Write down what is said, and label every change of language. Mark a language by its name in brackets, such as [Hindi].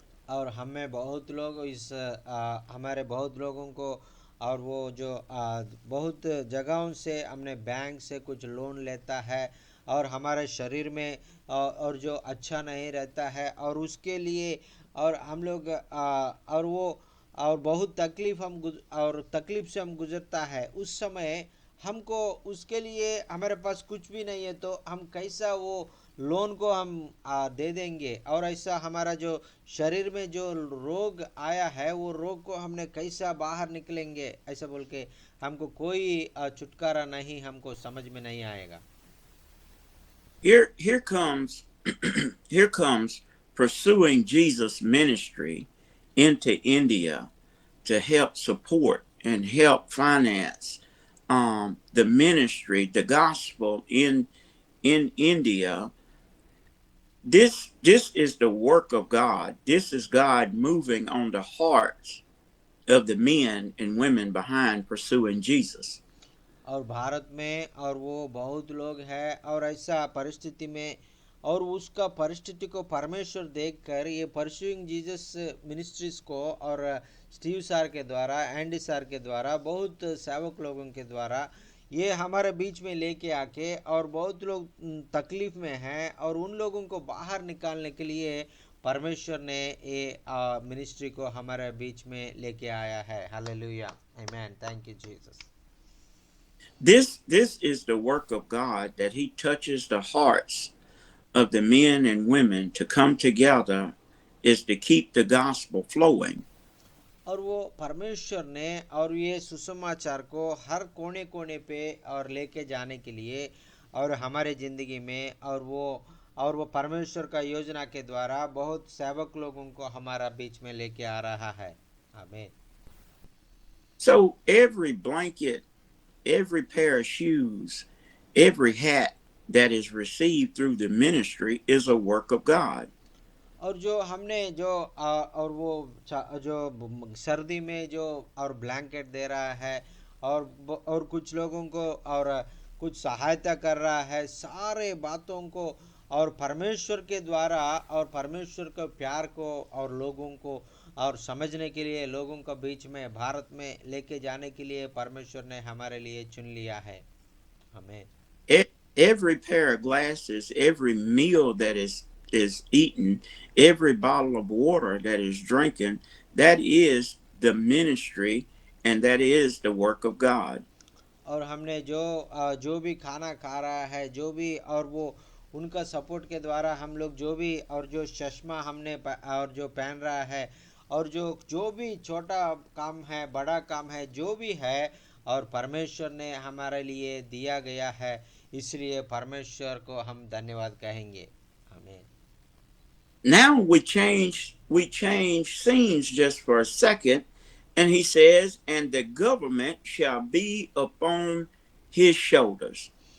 [Hindi] और हमें बहुत लोग हमारे बहुत लोगों को और वो जो बहुत जगहों से हमने बैंक से कुछ लोन लेता है, और हमारे शरीर में और जो अच्छा नहीं रहता है, और उसके लिए और हम लोग और वो और बहुत तकलीफ से हम गुजरता है, उस समय हमको उसके लिए हमारे पास कुछ भी नहीं है, तो हम कैसा वो लोन को हम दे देंगे, और ऐसा हमारा जो शरीर में जो रोग आया है वो रोग को हमने कैसा बाहर निकलेंगे, ऐसा बोल के हमको कोई छुटकारा नहीं, हमको समझ में नहीं आएगा। [English] Here comes here comes pursuing Jesus ministry into India to help support and help finance the ministry, the gospel in India. This is the work of God. This is God moving on the hearts of the men and women behind pursuing Jesus. [Hindi] और भारत में और वो बहुत लोग हैं, और ऐसा परिस्थिति में और उसका परिस्थिति को परमेश्वर देखकर ये परस्यूइंग जीसस मिनिस्ट्रीज को और स्टीव सर के द्वारा, एंडी सर के द्वारा, बहुत सेवक लोगों के द्वारा ये हमारे बीच में लेके आके, और बहुत लोग तकलीफ में हैं, और उन लोगों को बाहर निकालने के लिए परमेश्वर ने ये मिनिस्ट्री को हमारे बीच में लेके आया है। Hallelujah, amen, [English] Thank you Jesus. This is the work of God, that he touches the hearts of the men and women to come together, is to keep the gospel flowing. [Hindi] और वो परमेश्वर ने और ये सुसमाचार को हर कोने कोने पे और लेके जाने के लिए और हमारे ज़िंदगी में और वो परमेश्वर का योजना के द्वारा बहुत सेवक लोगों को हमारा बीच में लेके आ रहा है। आमीन। [English] So every blanket, every pair of shoes, every hat that is received through the ministry is a work of God. [Hindi] और जो हमने जो और वो जो सर्दी में जो और ब्लैंकेट दे रहा है और कुछ लोगों को और कुछ सहायता कर रहा है, सारे बातों को और परमेश्वर के द्वारा और परमेश्वर के प्यार को और लोगों को और समझने के लिए लोगों के बीच में भारत में लेके जाने के लिए परमेश्वर ने हमारे लिए चुन लिया है। हमें [English] Every pair of glasses, every meal that is eaten, every bottle of water that is drinking, that is the ministry, and that is the work of God. [Hindi] और हमने जो भी खाना खा रहा है, जो भी और वो उनका सपोर्ट के द्वारा हम लोग जो भी और जो चश्मा हमने और जो पहन रहा है और जो भी छोटा काम है, बड़ा काम है, जो भी है और परमेश्वर ने हमारे लिए दिया गया है, इसलिए परमेश्वर को हम धन्यवाद कहेंगे। आमीन। [English] Now we change scenes just for a second, and he says, and the government shall be upon his shoulders.